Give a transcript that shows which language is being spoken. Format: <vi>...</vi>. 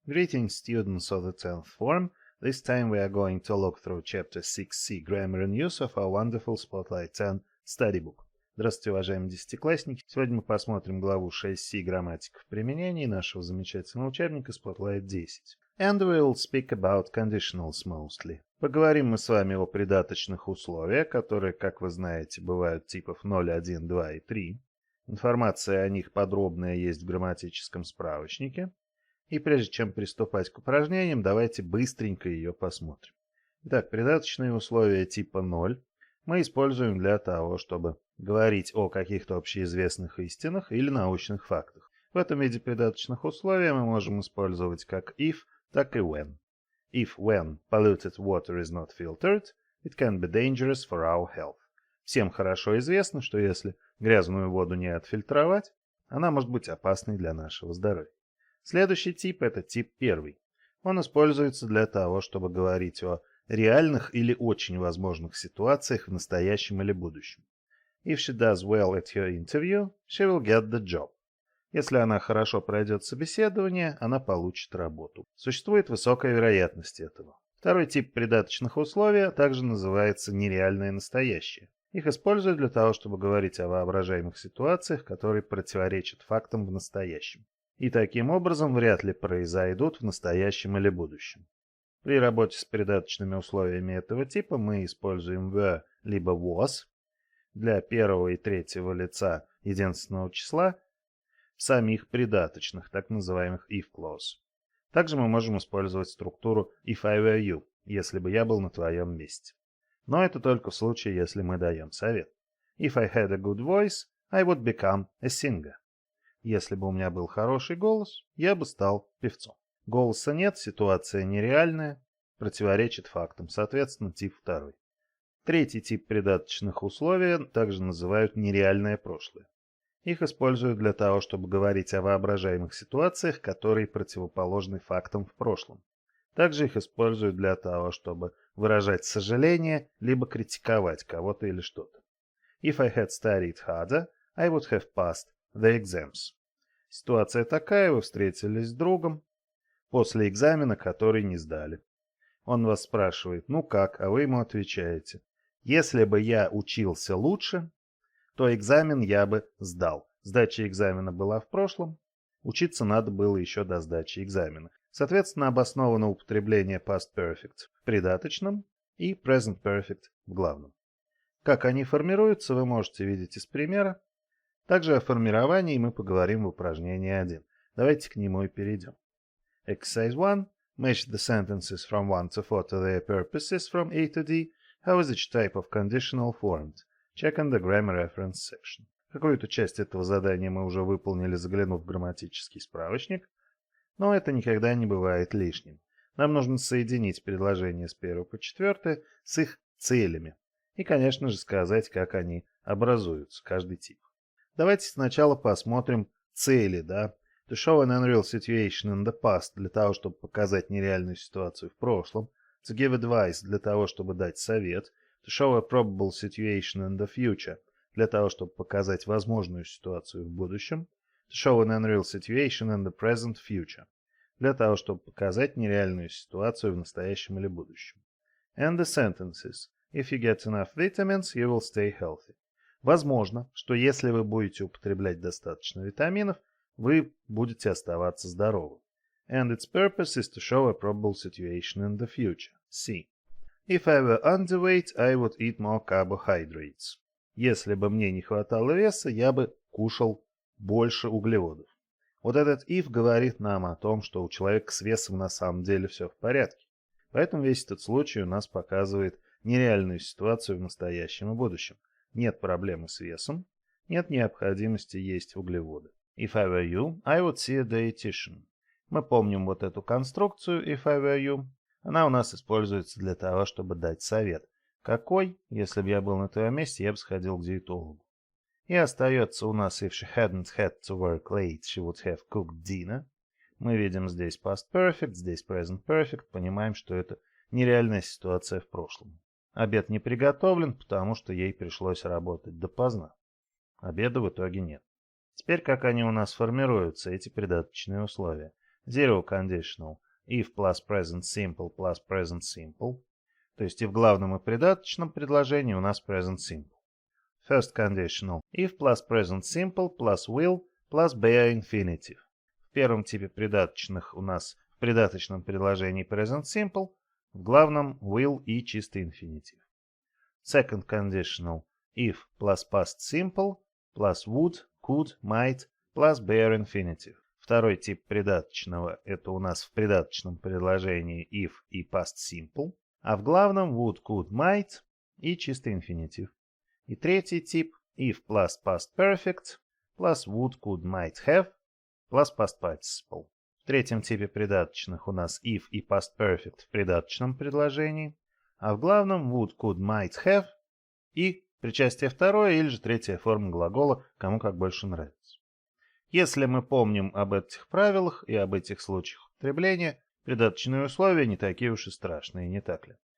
<en>Greetings, students of the 10th form. This time we are going to look through chapter 6C Grammar and Use of our wonderful Spotlight 10 study book.</en> <ru>Здравствуйте, уважаемые десятиклассники. Сегодня мы посмотрим главу 6C грамматика в применении нашего замечательного учебника Spotlight 10.</ru> <en>And we will speak about conditionals mostly.</en> <ru>Поговорим мы с вами о придаточных условиях, которые, как вы знаете, бывают типов 0, 1, 2 и 3. Информация о них подробная есть в грамматическом справочнике. И прежде чем приступать к упражнениям, давайте быстренько ее посмотрим. Итак, придаточные условия типа 0 мы используем для того, чтобы говорить о каких-то общеизвестных истинах или научных фактах. В этом виде придаточных условий мы можем использовать как if, так и when.</ru> <en>If when polluted water is not filtered, it can be dangerous for our health.</en> <ru>Всем хорошо известно, что если грязную воду не отфильтровать, она может быть опасной для нашего здоровья. Следующий тип – это тип первый. Он используется для того, чтобы говорить о реальных или очень возможных ситуациях в настоящем или будущем.</ru> <en>If she does well at her interview, she will get the job.</en> <ru>Если она хорошо пройдет собеседование, она получит работу. Существует высокая вероятность этого. Второй тип придаточных условий также называется нереальное настоящее. Их используют для того, чтобы говорить о воображаемых ситуациях, которые противоречат фактам в настоящем. И таким образом вряд ли произойдут в настоящем или будущем. При работе с придаточными условиями этого типа мы используем were либо was для первого и третьего лица единственного числа в самих придаточных, так называемых if clause. Также мы можем использовать структуру</ru> <en>if I were you,</en> <ru>если бы я был на твоем месте. Но это только в случае, если мы даем совет.</ru> <en>If I had a good voice, I would become a singer.</en> <ru>Если бы у меня был хороший голос, я бы стал певцом. Голоса нет, ситуация нереальная, противоречит фактам, соответственно, тип второй. Третий тип придаточных условий также называют нереальное прошлое. Их используют для того, чтобы говорить о воображаемых ситуациях, которые противоположны фактам в прошлом. Также их используют для того, чтобы выражать сожаление, либо критиковать кого-то или что-то.</ru> <en>If I had studied harder, I would have passed the exams.</en> <ru>Ситуация такая, вы встретились с другом после экзамена, который не сдали. Он вас спрашивает, ну как, а вы ему отвечаете, если бы я учился лучше, то экзамен я бы сдал. Сдача экзамена была в прошлом, учиться надо было еще до сдачи экзамена. Соответственно, обосновано употребление past perfect в придаточном и present perfect в главном. Как они формируются, вы можете видеть из примера. Также о формировании мы поговорим в упражнении 1. Давайте к нему и перейдем.</ru> <en>Exercise 1. Match the sentences from 1 to 4 to their purposes from A to D. How is each type of conditional formed? Check in the grammar reference section.</en> <ru>Какую-то часть этого задания мы уже выполнили, заглянув в грамматический справочник, но это никогда не бывает лишним. Нам нужно соединить предложения с 1 по 4 с их целями и, конечно же, сказать, как они образуются, каждый тип. Давайте сначала посмотрим цели, да.</ru> <en>To show an unreal situation in the past,</en> <ru>для того, чтобы показать нереальную ситуацию в прошлом.</ru> <en>To give advice,</en> <ru>для того, чтобы дать совет.</ru> <en>To show a probable situation in the future,</en> <ru>для того, чтобы показать возможную ситуацию в будущем.</ru> <en>To show an unreal situation in the present future,</en> <ru>для того, чтобы показать нереальную ситуацию в настоящем или будущем.</ru> <en>And the sentences. If you get enough vitamins, you will stay healthy.</en> <ru>Возможно, что если вы будете употреблять достаточно витаминов, вы будете оставаться здоровым.</ru> <en>And its purpose is to show a probable situation in the future. C. If I were underweight, I would eat more carbohydrates.</en> <ru>Если бы мне не хватало веса, я бы кушал больше углеводов. Вот этот if говорит нам о том, что у человека с весом на самом деле все в порядке. Поэтому весь этот случай у нас показывает нереальную ситуацию в настоящем и будущем. Нет проблемы с весом, нет необходимости есть углеводы.</ru> <en>If I were you, I would see a dietitian.</en> <ru>Мы помним вот эту конструкцию</ru> <en>if I were you.</en> <ru>Она у нас используется для того, чтобы дать совет. Какой? Если бы я был на твоем месте, я бы сходил к диетологу. И остается у нас</ru> <en>if she hadn't had to work late, she would have cooked dinner.</en> <ru>Мы видим здесь past perfect, здесь present perfect, понимаем, что это нереальная ситуация в прошлом. Обед не приготовлен, потому что ей пришлось работать допоздна. Обеда в итоге нет. Теперь как они у нас формируются, эти придаточные условия.</ru> <en>Zero conditional. If plus present simple plus present simple.</en> <ru>То есть и в главном и придаточном предложении у нас present simple.</ru> <en>First conditional. If plus present simple plus will plus bare infinitive.</en> <ru>В первом типе придаточных у нас в придаточном предложении present simple, в главном will и чистый infinitive.</ru> <en>Second conditional. If plus past simple plus would, could, might plus bare infinitive.</en> <ru>Второй тип придаточного это у нас в придаточном предложении if и past simple, а в главном would, could, might и чистый infinitive. И третий тип</ru> <en>if plus past perfect plus would, could, might have plus past participle.</en> <ru>В третьем типе придаточных у нас if и past perfect в придаточном предложении, а в главном would, could, might have и причастие второе или же третья форма глагола, кому как больше нравится. Если мы помним об этих правилах и об этих случаях употребления, придаточные условия не такие уж и страшные, не так ли?</ru>